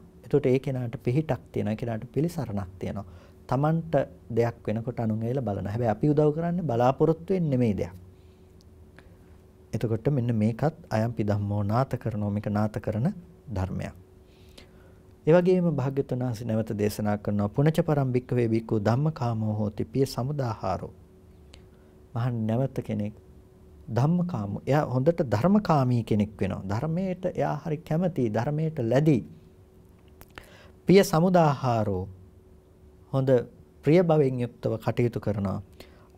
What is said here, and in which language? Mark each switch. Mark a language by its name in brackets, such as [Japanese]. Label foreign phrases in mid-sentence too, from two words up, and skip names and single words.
[Sinhala] එතකොට ඒ කෙනාට පිහිටක් තියෙනවා. ඒ කෙනාට පිළිසරණක් තියෙනවා. තමන්ට දෙයක් වෙනකොට අනුන් ඇවිල්ලා බලනවා. හැබැයි අපි උදව් කරන්නේ බලාපොරොත්තු වෙන්නේ නෙමෙයි දෙයක්. එතකොට මෙන්න මේකත් [Pali] අයම්පි ධම්මෝ නාත කරනෝ [Sinhala] මේක නාත කරන ධර්මයක්. ඒ වගේම භාග්‍යවතුන් වහන්සේ නැවත දේශනා කරනවා [Pali] පුනච පරම් භික්ඛවේ භික්ඛු ධම්මකාමෝ හෝති පිය සමුදාහාරෝ. [Sinhala] මහන් නැවත කෙනෙක් ධම්මකාමෝ එයා හොඳට ධර්මකාමී කෙනෙක් වෙනවා. ධර්මයට එයා හරි කැමති ධර්මයට ලැබී [Pali] පිය සමුදාහාරෝ [Sinhala] හොඳ ප්‍රිය භවෙන් යුක්තව කටයුතු කරනවා.